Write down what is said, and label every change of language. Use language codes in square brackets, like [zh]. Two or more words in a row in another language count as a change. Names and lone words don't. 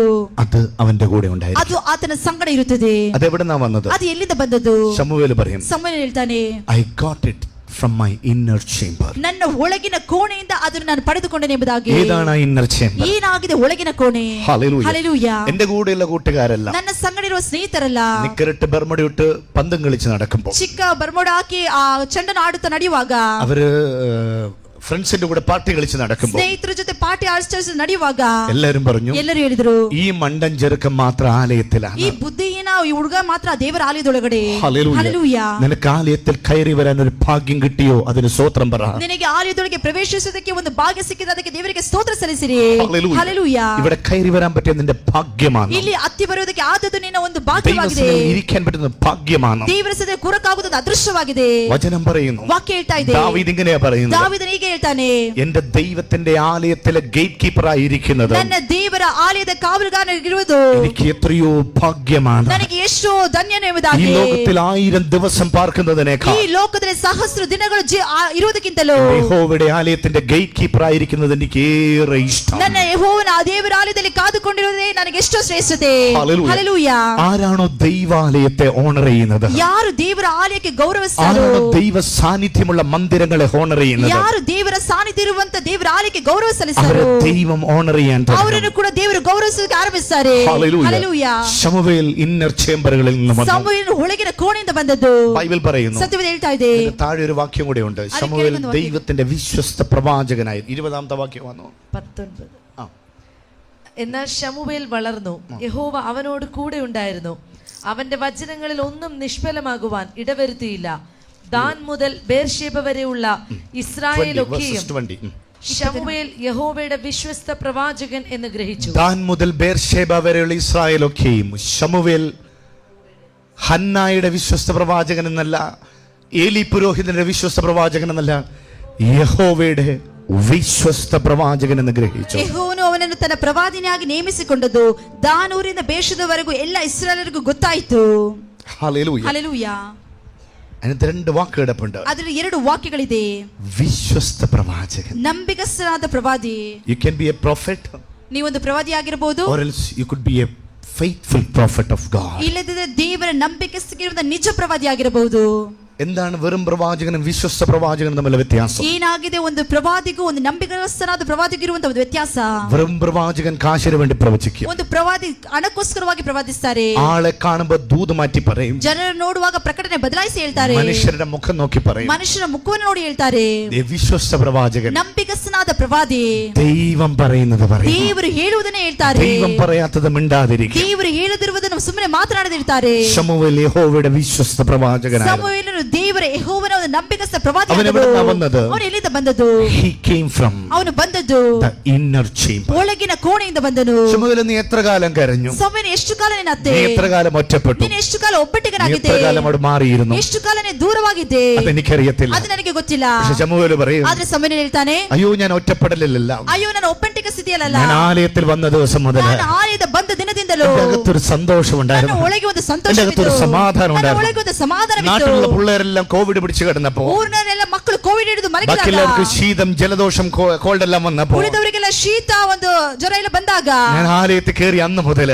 [ml] അത് അവന്റെ കൂടെ ഉണ്ടായിരുന്നു. [kn] ಅದು ಆತನ ಸಂಗಡ ಇರುತ್ತದೆ. [ml] അതെവിടുന്നാ വന്നത്? [kn] ಅದು ಎಲ್ಲಿಂದ ಬಂದದ್ದು? [ml] ശമൂവേൽ പറയും, [kn] ಸಮುವೇಲ ಹೇಳ್ತಾನೆ, [en] I got it from my inner chamber. [kn] ನನ್ನ ಒಳಗಿನ ಕೋಣೆಯಿಂದ ಅದನ್ನು ನಾನು ಪಡೆದುಕೊಂಡೆನೆ ಎಂಬುದಾಗಿ. [ml] ഏതാണ് ആ [en] inner chamber? [kn] ಏನಾಗಿದೆ ಒಳಗಿನ ಕೋಣೆ? [ml] ഹല്ലേലൂയ. ഹല്ലേലൂയ. എന്റെ കൂടെയുള്ള കൂട്ടുകാരല്ല, [kn] ನನ್ನ ಸಂಗಡ ಇರುವ ಸ್ನೇಹಿತರಲ್ಲ, [ml] നിക്കറിട്ട് ബർമുടയിട്ട് പന്തും കളിച്ച് നടക്കുമ്പോൾ, [kn] ಚಿಕ್ಕ ಬರ್ಮೋಡ ಹಾಕಿ ಆ ಚೆಂಡನ್ನು ಆಡುತ್ತಾ ನಡೆಯುವಾಗ, [ml] അവര് ഫ്രണ്ട്സിന്റെ കൂടെ പാർട്ടി കളിച്ച് നടക്കുമ്പോൾ, [kn] ಸ್ನೇಹಿತರ ಜೊತೆ ಪಾರ್ಟಿ ಆಚರಿಸಿ ನಡೆಯುವಾಗ [ml] എല്ലാരും പറഞ്ഞു, [kn] ಎಲ್ಲರೂ ಹೇಳಿದ್ರು, [ml] ഈ മണ്ടൻ ചെറുക്കൻ മാത്രം ആലയത്തിലാണ്. [kn] ಈ ಬುದ್ಧಿಹೀನ ಈ ಹುಡುಗ ಮಾತ್ರ ದೇವರ ಆಲಯದೊಳಗಡೆ. [ml] ഹല്ലേലൂയ. [kn] ಹಲ್ಲೆಲೂಯ. [ml] നിനക്ക് ആലയത്തിൽ കയറി വരാൻ ഒരു ഭാഗ്യം കിട്ടിയോ? അതിന് സ്തോത്രം പറ. [kn] ನಿನಗೆ ಆಲಯದೊಳಗೆ ಪ್ರವೇಶಿಸುವುದಕ್ಕೆ ಒಂದು ಭಾಗ್ಯ ಸಿಕ್ಕಿದೆ, ಅದಕ್ಕೆ ದೇವರಿಗೆ ಸ್ತೋತ್ರ ಸಲ್ಲಿಸಿರಿ. [ml] ഹല്ലേലൂയ. [kn] ಹಲ್ಲೆಲೂಯ. [ml] ഇവിടെ കയറി വരാൻ പറ്റിയ നിന്റെ ഭാഗ്യമാണ്. [kn] ಇಲ್ಲಿ ಹತ್ತಿ ಬರುವುದಕ್ಕೆ ಆದದ್ದು ನಿನ್ನ ಒಂದು ಭಾಗ್ಯವಾಗಿದೆ. [ml] ദൈവസന്നിധിയിൽ ഇരിക്കാൻ പറ്റുന്ന ഭാഗ്യമാണ്. [kn] ದೇವರ ಸನ್ನಿಧಿಯಲ್ಲಿ ಕೂರಕ್ಕಾಗುವುದು ಅದೃಷ್ಟವಾಗಿದೆ. [ml] വചനം പറയുന്നു, [kn] ವಾಕ್ಯ ಹೇಳ್ತಾ ಇದೆ, [ml] ദാവീദ് ഇങ്ങനെയാ പറയുന്നത്, [kn] ದಾವೀದನು ಹೀಗೆ ಹೇಳ್ತಾನೆ, [ml] എന്റെ ദൈവത്തിന്റെ ആലയത്തിലെ [en] gate keeper [ml] ആയിരിക്കുന്നത് [kn] ನನ್ನ ದೇವರ ಆಲಯದ ಕಾವಲುಗಾರನಿರುವುದು [ml] എനിക്ക് എത്രയോ ഭാഗ്യമാണ്. [kn] ನನಗೆ ಎಷ್ಟೋ ಧನ್ಯನು [ml] ഈ [kn] ಎಂಬುದಾಗಿ. [ml] ലോകത്തിൽ 1000 ദിവസം പാർക്കുന്നതിനേക്കാൾ [kn] ಈ ಲೋಕದಲ್ಲಿ ಸಹಸ್ರ ದಿನಗಳು ಇರುವುದಕ್ಕಿಂತಲೂ [ml] യഹോവയുടെ ആലയത്തിന്റെ [en] gate keeper [ml] ആയിരിക്കുന്നത് എനിക്ക് ഏറെ ഇഷ്ടം. [kn] ನನ್ನ ಯೆಹೋವನ ದೇವರ ಆಲಯದಲ್ಲಿ ಕಾದುಕೊಂಡಿರುವುದೇ ನನಗೆ ಎಷ್ಟೋ ಶ್ರೇಷ್ಠತೆ. [ml] ഹല്ലേലൂയ. [kn] ಹಲ್ಲೆಲೂಯ. [ml] ആരാണോ ദൈവാലയത്തെ ഓണർ ചെയ്യുന്നത്, [kn] ಯಾರು ದೇವರ ಆಲಯಕ್ಕೆ ಗೌರವಿಸ್ತಾರೋ, [ml] ആരാണോ ദൈവ സാന്നിധ്യമുള്ള മന്ദിരങ്ങളെ ഓണർ ചെയ്യുന്നത്, [kn] ಯಾರು ದೇವರ ಸಾನ್ನಿಧ್ಯ ಇರುವಂತ ದೇವರ ಆಲಯಕ್ಕೆ ಗೌರವ [ml] അവരെ [kn] ಸಲ್ಲಿಸ್ತಾರೋ, [ml] ദൈവം ഓണർ ചെയ്യാൻ തുടങ്ങും. [kn] ಅವರನ್ನು ಕೂಡ ದೇವರು ಗೌರವಿಸಲಿಕ್ಕೆ ಆರಂಭಿಸ್ತಾರೆ. [ml] ഹല്ലേലൂയ. [kn] ಹಲ್ಲೆಲೂಯ. [ml] ശമൂവേൽ ഇന്നർ ചേംബറുകളിൽ നിന്ന് വന്നു. [kn] ಸಮುವೇಲನು ಒಳಗಿನ ಕೋಣೆಯಿಂದ ಬಂದದ್ದು [ml] ബൈബിൾ പറയുന്നു. [kn] ಸತ್ಯವೇದ ಹೇಳ್ತಾ ಇದೆ. [ml] ഇതിന്റെ താഴെ ഒരു വാക്യം കൂടെ ഉണ്ട്. ശമൂവേൽ ദൈവത്തിന്റെ വിശ്വസ്ത പ്രവാചകനായി. 20-ാമത്തെ വാക്യം വന്നു. 19. എന്നാൽ ശമൂവേൽ വളർന്നു, യഹോവ അവനോട് കൂടെ ഉണ്ടായിരുന്നു, അവന്റെ വചനങ്ങളിൽ ഒന്നും നിഷ്ഫലമാകുവാൻ ഇടവരുത്തിയില്ല. ദാൻ മുതൽ ബേർശേബ വരെയുള്ള ഇസ്രായേലൊക്കെയും ശമൂവേൽ യഹോവയുടെ വിശ്വസ്ത പ്രവാചകൻ എന്ന് ഗ്രഹിച്ചു. ദാൻ മുതൽ ബേർശേബ വരെയുള്ള ഇസ്രായേലൊക്കെയും. ശമൂവേൽ ഹന്നായുടെ വിശ്വസ്ത പ്രവാചകൻ എന്നല്ല, ഏലി പുരോഹിതന്റെ വിശ്വസ്ത പ്രവാചകൻ എന്നല്ല, യഹോവയുടെ വിശ്വസ്ത പ്രവാചകൻ എന്ന് ഗ്രഹിച്ചു. [kn] ಯೆಹೋವನು ಅವನನ್ನು ತನ್ನ ಪ್ರವಾದಿನಿಯಾಗಿ ನೇಮಿಸಿಕೊಂಡದ್ದು ದಾನೂರಿಂದ ಬೇಷದವರೆಗೂ ಎಲ್ಲ ಇಸ್ರಾಯೇಲರಿಗೂ ಗೊತ್ತಾಯಿತು. [ml] ഹല്ലേലൂയ. [kn] ಹಲ್ಲೆಲೂಯ. [ml] അതിനകത്ത് 2 വാക്ക് കിടപ്പുണ്ട്. [kn] ಅದರಲ್ಲಿ 2 ವಾಕ್ಯಗಳಿದೆ. [ml] വിശ്വസ്ത പ്രവാചകൻ. [kn] ನಂಬಿಗಸ್ತನಾದ ಪ್ರವಾದಿ. [en] You can be a prophet, [kn] ನೀವೊಂದು ಪ್ರವಾದಿ ಆಗಿರಬಹುದು, [en] or else you could be a faithful prophet of God. [kn] ಇಲ್ಲದಿದ್ದರೆ ದೇವರ ನಂಬಿಕೆಸ್ತಿಗಿರುವ ನಿಜ ಪ್ರವಾದಿ ಆಗಿರಬಹುದು. [ml] എന്താണ് വെറും പ്രവാചകനും വിശ്വസ്ത പ്രവാചകനും തമ്മിലുള്ള വ്യത്യാസം? [kn] ಏನಾಗಿದೆ ಒಂದು ಪ್ರವಾದಿಗೂ ಒಂದು ನಂಬಿಗಸ್ತನಾದ ಪ್ರವಾದಿಗೂ ಇರುವಂತಹ ಒಂದು ವ್ಯತ್ಯಾಸ. [ml] വെറും പ്രവാചകൻ കാശിന് വേണ്ടി പ്രവചിക്കും. [kn] ಒಂದು ಪ್ರವಾದಿ ಹಣಕ್ಕೋಸ್ಕರವಾಗಿ ಪ್ರವಾದಿಸ್ತಾರೆ. [ml] ആളെ കാണുമ്പോൾ ദൂത് മാറ്റി പറയും. [kn] ಜನರು ನೋಡುವಾಗ ಪ್ರಕಟಣೆ ಬದಲಾಯಿಸಿ ಹೇಳ್ತಾರೆ. [ml] മനുഷ്യരുടെ മുഖം നോക്കി പറയും. [kn] ಮನುಷ್ಯನ ಮುಖವನ್ನು ನೋಡಿ ಹೇಳ್ತಾರೆ. [ml] വിശ്വസ്ത പ്രവാചകൻ [kn] ನಂಬಿಗಸ್ತನಾದ ಪ್ರವಾದಿ [ml] ദൈവം പറയുന്നത് പറയും. [kn] ದೇವರು ಹೇಳುವುದನ್ನೇ ಹೇಳ್ತಾರೆ. [ml] ദൈവം പറയാത്തത് മിണ്ടാതിരിക്കും. [kn] ದೇವರು ಹೇಳದಿರುವುದನ್ನು ಸುಮ್ಮನೆ ಮಾತನಾಡದಿರ್ತಾರೆ. [ml] ശമൂവേൽ യഹോവയുടെ വിശ്വസ്ത പ്രവാചകനായിരുന്നു. [kn] ಸಮುವೇಲನು ದೇವರ ಯೆಹೋವನ ಒಂದು ನಂಬಿಗಸ್ತ ಪ್ರವಾದಿ. ಅವನು ಎಲ್ಲಿಂದ ಬಂದದ್ದು? ಅವನು ಎಲ್ಲಿಂದ ಬಂದದ್ದು? [en] He came from [kn] ಅವನು ಬಂದದ್ದು [en] the inner chamber. [kn] ಒಳಗಿನ ಕೋಣೆಯಿಂದ ಬಂದನು. [ml] ശമൂവേൽ നീ എത്ര കാലം കരഞ്ഞു? [kn] ಸಮುವೇಲನು ಎಷ್ಟು ಕಾಲ ನೀನು ಅತ್ತೆ? [ml] നീ എത്ര കാലം ഒറ്റപ്പെട്ടു? [kn] ನೀನು ಎಷ್ಟು ಕಾಲ ಒಬ್ಬಟ್ಟಿಗನಾಗಿದ್ದೆ? [ml] എത്ര കാലം അവിടെ മാറിയിരുന്നു? [kn] ಎಷ್ಟು ಕಾಲ ನೀನು ದೂರವಾಗಿದ್ದೆ? [ml] അതെനിക്കറിയത്തില്ല. [kn] ಅದು ನನಗೆ ಗೊತ್ತಿಲ್ಲ. [ml] പക്ഷെ ശമൂവേൽ പറയും, [kn] ಆದ್ರೆ ಸಮುವೇಲನು ಹೇಳ್ತಾನೆ, [ml] അയ്യോ ഞാൻ ഒറ്റപ്പെടലില്ല. [kn] ಅಯ್ಯೋ ನಾನು ಒಬ್ಬಟ್ಟಿಗ ಸ್ಥಿತಿಯಲ್ಲ. [ml] ഞാൻ ആലയത്തിൽ വന്ന ദിവസം മുതൽ [kn] ನಾನು ಆಲಯದ ಬಂದ ದಿನದಿಂದಲೂ [ml] എന്റെ അകത്തൊരു സന്തോഷം [kn] ನನ್ನ [ml] ഉണ്ടായിരുന്നു. [kn] ಒಳಗೆ ಒಂದು [ml] എന്റെ [kn] ಸಂತೋಷವಿತ್ತು. [ml] അകത്തൊരു സമാധാനം [kn] ನನ್ನ [ml] ഉണ്ടായിരുന്നു. [kn] ಒಳಗೆ ಒಂದು ಸಮಾಧಾನವಿತ್ತು. [ml] നാട്ടിലുള്ള പിള്ളേരെല്ലാം കോവിഡ് പിടിച്ചു കിടന്നപ്പോ, [kn] ಊರಿನಲ್ಲೆಲ್ಲ ಮಕ್ಕಳು ಕೋವಿಡ್ ಹಿಡಿದು ಮಲಗಿದಾಗ, [ml] ബാക്കിയുള്ളവർക്ക് ശീതം ജലദോഷം കോൾഡ് എല്ലാം വന്നപ്പോ, [kn] ಉಳಿದವರಿಗೆಲ್ಲ ಶೀತ ಒಂದು ಜ್ವರ ಎಲ್ಲ ಬಂದಾಗ, [ml] ഞാൻ ആലയത്തിൽ കയറി അന്ന് മുതൽ